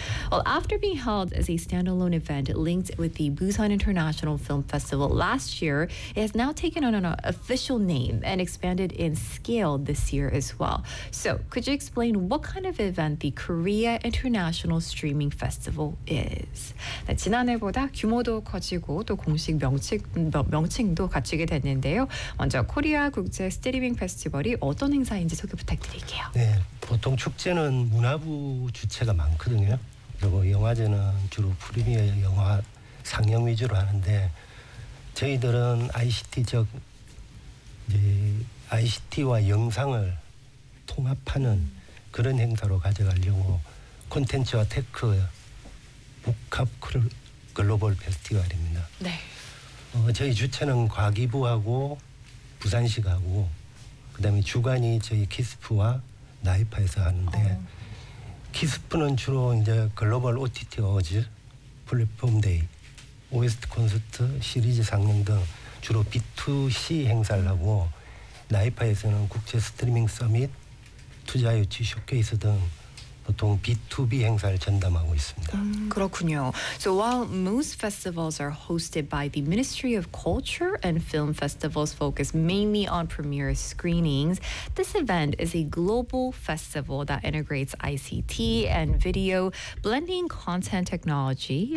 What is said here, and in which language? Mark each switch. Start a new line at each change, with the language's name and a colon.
English: Well, after being held as a standalone event linked with the Busan International Film Festival last year, it has now taken on an official name and expanded in scale this year as well. So, could you explain what kind of event the Korea International Streaming Festival is?
Korean: 네, 지난해보다 규모도 커지고 또 공식 명칭도 갖추게 됐는데요. 먼저 코리아 국제 스트리밍 페스티벌이 어떤 행사인지 소개 부탁드릴게요. 네. 보통 축제는 문화부 주체가 많거든요. 그리고 영화제는 주로 프리미어 영화 상영 위주로 하는데 저희들은 ICT적 이제 ICT와 영상을 통합하는 그런 행사로 가져가려고 콘텐츠와 테크 복합 글로벌 페스티벌입니다. 네. 저희 주체는 과기부하고 부산시가고 그다음에 주관이 저희 키스프와 나이파에서 하는데 키스프는 주로 이제 글로벌 OTT 어워즈 플랫폼 데이 OST 콘서트 시리즈 상영 등 주로 B2C 행사를 하고 나이파에서는 국제 스트리밍 서밋 투자 유치 쇼케이스 등 보통 B2B 행사를 전담하고 있습니다. 그렇군요.
English: So while most festivals are hosted by the Ministry of Culture and film festivals focus mainly on premiere screenings, this event is a global festival that integrates ICT and video, blending content technology.